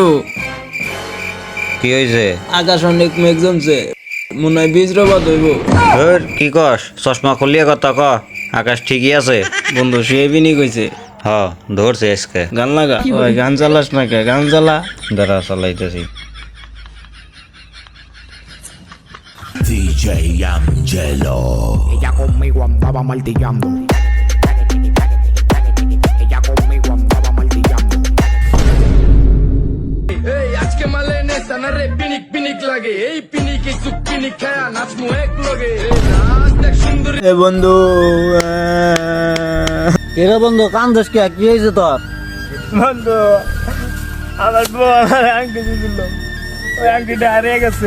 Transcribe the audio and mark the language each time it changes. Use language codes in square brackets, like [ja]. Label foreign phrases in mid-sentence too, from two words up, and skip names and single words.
[bn] কি হয়েছে? আকাশ অনেক মেঘ জমছে, মনে হয় বীজরবাদ হইব। কি কস? চশমা খুলিয়ে কথা ক। আকাশ ঠিকই আছে বন্ধু, সে বিনি কইছে হ, ধরছে আজকে। গান লাগা। ওই গান চালাস না কে? গান চালা। দাঁড়া চালাইতেছি। DJ Angelo. [es] Ella conmigo andaba martillando. Ella conmigo andaba martillando. [bn] এই আজকে মালে নেশা না রে, পিনিক পিনিক লাগে, এই পিনিকে সুপ পিনিক খায়া নাচমু এক লগে। নাচ দেখ সুন্দর। এ বন্ধু, এরে বন্ধু কান্দস কে? কি হয়েছে তোর? বন্ধু, আমার বউ আমার আংটি দিছিল, ওই আংটিটা হারিয়ে গেছে।